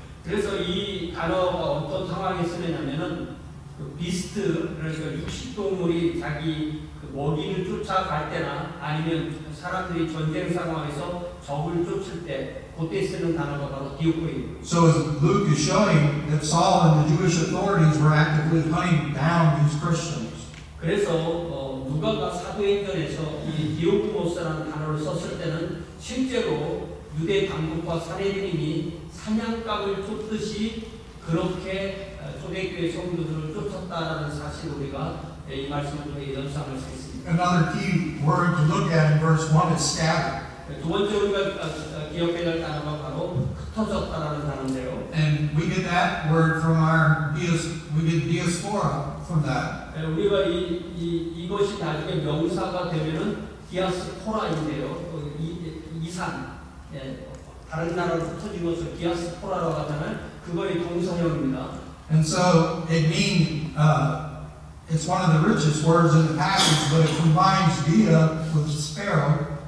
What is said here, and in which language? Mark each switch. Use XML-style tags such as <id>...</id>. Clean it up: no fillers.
<ko>그래서 이 단어가 어떤 상황에 쓰느냐면은 비스트, 그러니까 육식동물이 자기 먹이를 쫓아갈 때나 아니면 사람들이 전쟁 상황에서 적을 쫓을 때 그때 쓰는 단어가 바로 디오코입니다.</ko> <en>So as Luke is showing that Saul and the Jewish authorities were actively hunting down these Christians.</en> <ko>그래서 누가가 사도행전에서 이 디오코모스라는 단어를 썼을 때는 실제로 유대 당국과 사내들이 사냥감을 쫓듯이 그렇게 초대교회 성도들을 쫓았다라는 사실을 우리가 이 말씀을 통해 연상할 수 있습니다.</ko> <en>Another key word to look at in verse 1 is scattered.</en> <ko>두 번째 우리가 기억해야 할 단어가 바로 흩어졌다라는 단어인데요.</ko> <en>And we get that word from we get diaspora from that.</en> <ko>우리가 이것이 나중에 명사가 되면은 디아스포라인데요. 이산, 다른 나라로 흩어진 것을 디아스포라라고 하잖아요. 그거의 동사형입니다.</ko> <en>And so it means it's one of the richest words in the passage, but it combines dia with sparrow.</en>